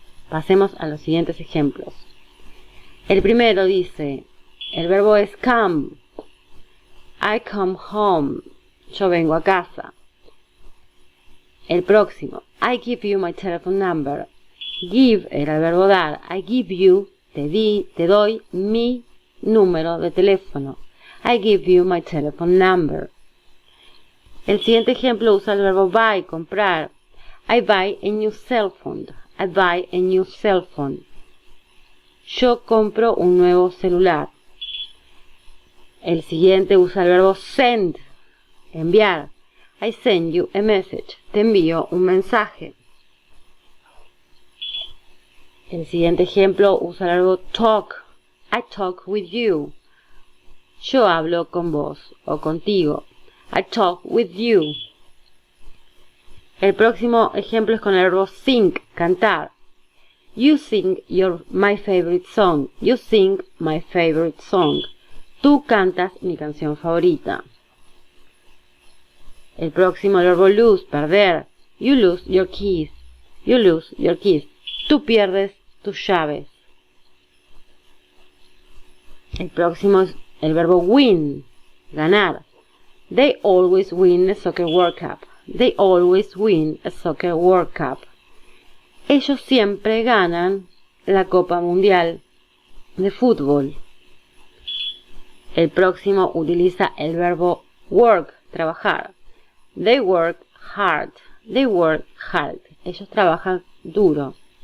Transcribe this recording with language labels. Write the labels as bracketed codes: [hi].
[es] Pasemos a los siguientes ejemplos. El primero dice, el verbo es come. [en] I come home. [es] Yo vengo a casa. El próximo, [en] I give you my telephone number. [es] Give era el verbo dar. [en] I give you, [es] te doy mi número de teléfono. [en] I give you my telephone number. [es] El siguiente ejemplo usa el verbo buy, comprar. [en] I buy a new cell phone. I buy a new cell phone. [es] Yo compro un nuevo celular. El siguiente usa el verbo send, enviar. [en] I send you a message. [es] Te envío un mensaje. El siguiente ejemplo usa el verbo talk. [en] I talk with you. [es] Yo hablo con vos o contigo. [en] I talk with you. [es] El próximo ejemplo es con el verbo sing, cantar. [en] You sing my favorite song. You sing my favorite song. [es] Tú cantas mi canción favorita. El próximo, el verbo lose, perder. [en] You lose your keys. You lose your keys. [es] Tú pierdes tus llaves. El próximo es el verbo win, ganar. [en] They always win a soccer World Cup. They always win a soccer World Cup. [es] Ellos siempre ganan la Copa Mundial de Fútbol. El próximo utiliza el verbo work, trabajar. [en] They work hard. They work hard. [es] Ellos trabajan duro.